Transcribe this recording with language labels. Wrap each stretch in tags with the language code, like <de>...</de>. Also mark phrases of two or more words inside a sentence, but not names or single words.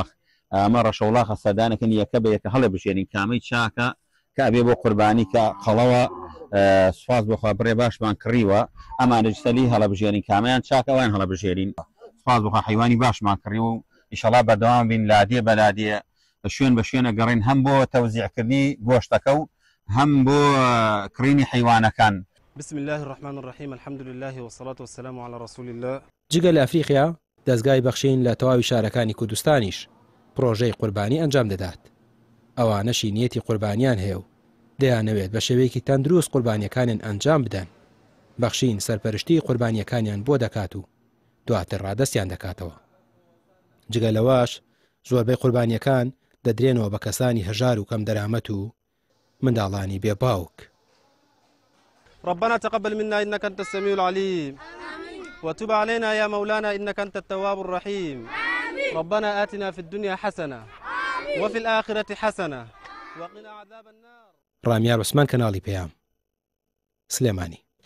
<ckb>ئەمە ڕەشەوڵاخە سەردانەکەن یەکە بە یەکە هەڵێ بژێنین کامەی چاکە کە ئەبێ بۆ قوربانی کە قەڵەوە سوپاس بۆخوا بڕێ باشمان کڕیوە ئەمانە جسەلی هەڵە بژێنین کامیان چاکە ئەوان هەڵە بژێرین. سوپاس بۆخوا حیوانی باشمان کڕی و ئینشەڵا بەردەوام بین لادیە بە لادیە شوێن بە شوێنە گەڕین هەم بۆ تەوزیعکردنی گۆشتەکە و هەم بۆ کڕینی حیوانەکان.</ckb> <ar>بسم الله الرحمن الرحيم الحمد لله والصلاة والسلام على رسول الله.</ar> <ckb>جگە لە ئەفریقیا دەستگای بەخشین لە تەواوی شارەکانی کوردستانیش پرۆژەی قوربانی ئەنجام دەدات. ئەوانەشی نیەتی قوربانیان هەیە و دەیانەوێت بە شێوەیەکی تەندروست قوربانیەکانیان ئەنجام بدەن. بەخشین سەرپەرشتی قوربانیەکانیان بۆ دەکات و دواتر ڕادەستیان دەکاتەوە. جگە لەواش زۆربەی قوربانیەکان دەدرێنەوە بە کەسانی هەژار و کەم دەرامەت و منداڵانی بێباوک.</ckb> <ar>ربنا تقبل منا إنك أنت السميع العليم وتب علينا يا مولانا إنك أنت التواب الرحيم. ربنا آتنا في الدنيا حسنة وفي الآخرة حسنة وقنا عذاب النار.</ar> <ckb>ڕامیار عوسمان کەناڵی پێیام سلێمانی.</ckb>